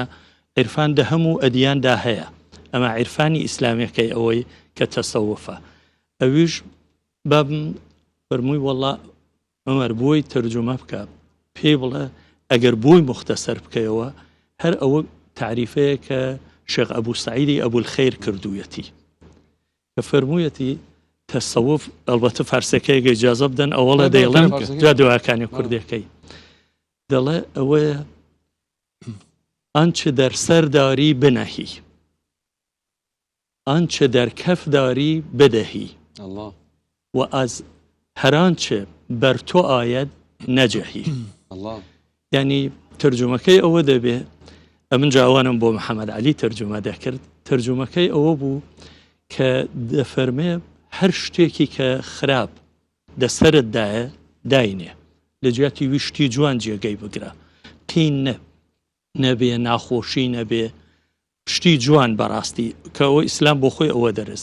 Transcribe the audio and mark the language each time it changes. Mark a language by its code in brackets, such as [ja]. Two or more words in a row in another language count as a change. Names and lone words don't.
[ckb] عیرفان دە هەموو ئەدیاندا هەیە ئەمە عیرفانی ئیسلامیەکەی ئەوەی کە تەسەوفە ئەویش بابم فەرمووی وەڵا ئەمەر بۆی تەرجمە بکە پێی بڵێ ئەگەر بۆی مختصەر بکەیەوە هەر ئەوە تعریفەیە کە شێخ ئەبوو سعیدی ئەبوو الخەیر کردوویەتی کە فەرموویەتی تەسەوف ئەلبەتە فارسەکەیەکە ئیجازە بدەن ئەوەڵە دەیڵێن جا دواکانی کوردەکەی دەڵێ ئەوەیە [fa] آنچه در سر داری بنهی آنچه در کف داری بدهی و از هر آنچه بر تو آید نجهی [ckb] یعنی ترجمەکەی ئەوە دەبێ ئەمن جاوانم بۆ محەممەد علی ترجمە دەکرد ترجمەکەی ئەوە بوو کە دەفەرمێ هەر شتێکی کە خراپ دەسەرتدایە داینێ لە جیاتی ویشتی جوان جێگەی بگرە قین نەبێ ناخۆشی نەبێ شتی جوان بەڕاستی کە ئەوە ئیسلام بۆ خۆی ئەوە دەرز